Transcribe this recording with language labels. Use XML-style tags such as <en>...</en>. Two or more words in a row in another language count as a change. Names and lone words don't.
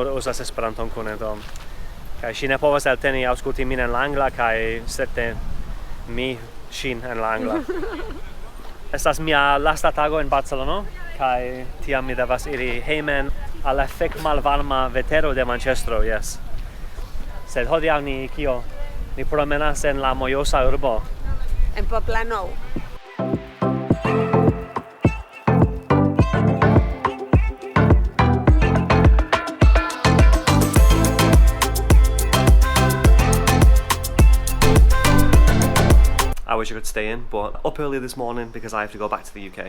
<eo>Ni nur uzas Esperanton kune, do Kai si ne povas elteni aŭskulti min en la angla kaj certe mi ŝin en la angla. Estas mia lasta tago en Barcelono kaj tiam mi devas iri hejmen al la fek malvarma vetero de Manchestro, yes. Sed hodiaŭ ni promenas en la mojosa urbo. En Poble Nou.</eo> <en>I wish I could stay in, but up early this morning because I have to go back to the UK.</en>